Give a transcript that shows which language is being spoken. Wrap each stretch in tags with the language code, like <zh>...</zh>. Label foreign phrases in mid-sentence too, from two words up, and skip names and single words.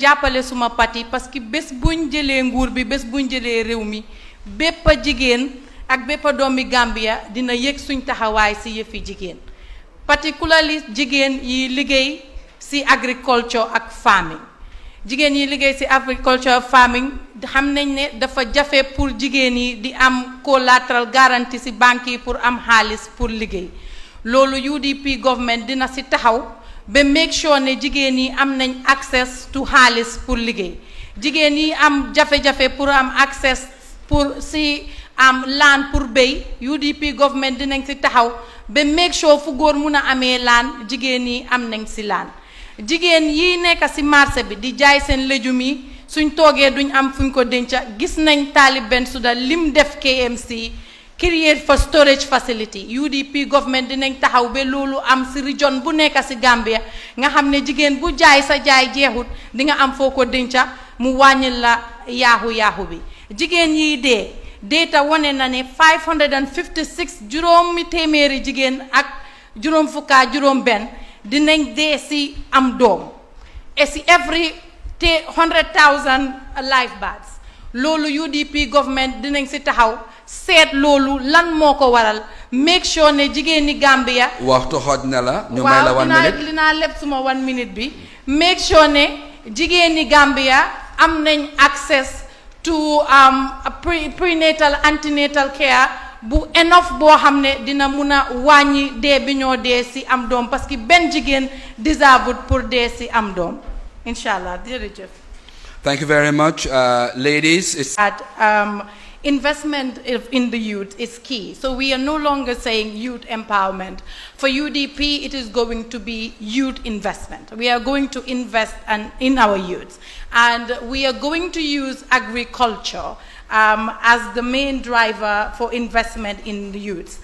<wo>jàppale suma parti parce que bés buñ jëlee nguur bi bés buñ jëlee réew mi bépp jigéen ak bépp doomi Gambia dina yëg suñ taxawaay ci yëfi jigéen particularly jigéen yi liggéey ci agriculture ak farming jigéen yi liggéey ci agriculture farming xam nañ ne dafa jafe pour jigéen yi di am collateral garantie ci banque yi pour am xaalis pour liggéey loolu UDP government dina ci taxaw ba</wo> <en>make sure</en> <wo>ne jigéen yi am nañ</wo> <en>access to</en> <wo>xaalis pour liggéey jigéen yi am jafe-jafe pour am access pour ci am land pour béy UDP government dinañ ci taxaw ba</wo> <en>make sure</en> <wo>fu góor mun a amee land jigéen yi am nañ ci land jigéen yi nekk ci marché bi di jaay seen légumes yi suñ toogee duñ am fuñ ko denca gis nañ Talib Bensouda lim def KMC</wo> <en>create for storage facility</en> <wo>UDP government dinañ taxaw ba loolu am ci region bu nekk ci Gambia nga xam ne jigéen bu jaay sa jaay jeexut di nga am foo ko denca mu wàññil la yaaxu bi jigéen yi dee data wane na ne 556 juróomi téeméeri jigéen ak juróom fukka juróom benn dinañ dee ci am doom et ci</wo> <en>every 100,000 live births</en> <wo>loolu UDP government dinañ ci taxaw seet loolu lan moo ko waral</wo> <en>make sure</en> <wo>ne jigéen ñi Gambia waxtu xooj na la ñu may la 1 minute dinaa lépp suma 1 minute bi</wo> <en>make sure</en> <wo>ne jigéen ñi Gambia am nañ</wo> <en>access to prenatal antenatal care</en> <wo>bu enough boo xam ne dina mun a wàññi dee bi ñoo dee ci am doom</wo> <fr>parce que</fr> <wo>benn jigéen deserved pour dee ci am doom inshallah jërëjëf.</wo> <en>Thank you very much, ladies. Investment in the youth is key. So we are no longer saying youth empowerment. For UDP, it is going to be youth investment. We are going to invest in our youth. And we are going to use agriculture as the main driver for investment in the youth.</en>